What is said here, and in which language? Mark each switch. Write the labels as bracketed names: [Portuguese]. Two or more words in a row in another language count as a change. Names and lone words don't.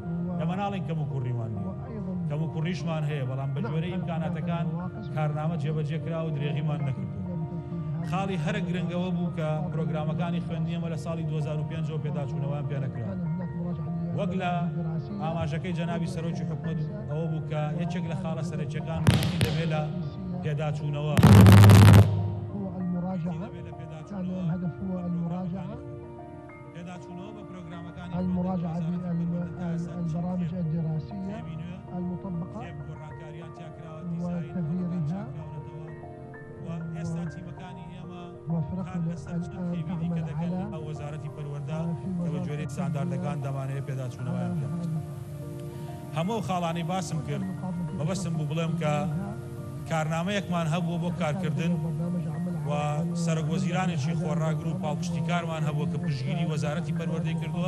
[Central Kurdish] ئەمە ناڵێن کەم و کوڕیمان نیە، کەم و کوڕیشمان هەیە، بەڵام بە جۆرەی ئیمکاناتەکان کارنامە جێبەجێ کرا و درێغیمان نەکردو. خاڵی هەرە گرنگەوە بوو کە پرۆگرامەکانی خوێندنیەمە لە ساڵی 2005 پێداچوونەوەیان پێ نەکرا. وەک لە ئاماژەکەی جەنابی سەرۆکی حکوومەت ئەوە بوو کە یەکێک لە خاڵە سەرەکیەکان دەبێت لە پێداچوونەوە [Arabic] المراجعة بالبرامج الدراسية المطبقة وتغييرها وفرق الآن تعمل على [Central Kurdish] وزارەتی پەروەردە کە بە جۆرەی ستانداردەکان دەمانەیە پێداچوونەوەیان بکەن. هەموو خاڵانی باسم کرد مەبەستم بوو بڵێم کە کارنامەیەکمان هەبووە بۆ کارکردن و سەرۆک وەزیرانێکی خۆڕاگر و پاڵپشتیکارمان هەبووە کە پشتگیری وەزارەتی پەروەردەی کردووە.